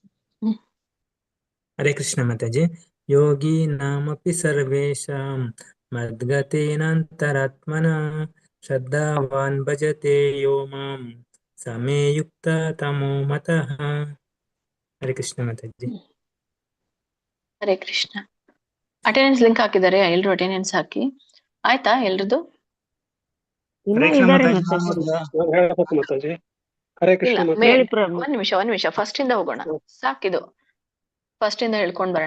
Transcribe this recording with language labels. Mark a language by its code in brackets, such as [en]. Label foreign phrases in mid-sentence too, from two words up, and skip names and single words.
[kn] ಹರೇ ಕೃಷ್ಣ ಮಾತಾಜಿ. [sa] ಯೋಗಿ ನಾಮಪಿ ಸರ್ವೇಷಾಂ ಮದ್ಗತೇನಾಂತರಾತ್ಮನಾ ಶ್ರದ್ಧಾವಾನ್ ಭಜತೆ ಯೋ ಮಾಂ ಸಮೇ ಯುಕ್ತ ತಮೋ ಮತಃ. [kn] ಹರೇ ಕೃಷ್ಣ ಮಾತಾಜಿ. ಹರೇ ಕೃಷ್ಣ. [en] attendance link [kn] ಹಾಕಿದ್ದಾರೆ, ಎಲ್ರು ಅಟೆಂಡೆನ್ಸ್ ಹಾಕಿ. ಆಯ್ತಾ ಎಲ್ರದ್ದು? ಮಾತಾಜಿ. ಹರೇ ಕೃಷ್ಣ ಇಲ್ಲ, ಒಂದ್ ನಿಮಿಷ ಫಸ್ಟ್ ಇಂದ ಹೋಗೋಣ. ಸಾಕಿದು ಫಸ್ಟ್ ಇಂದ ಹೇಳ್ಕೊಂಡ್ ಬರೋಣ.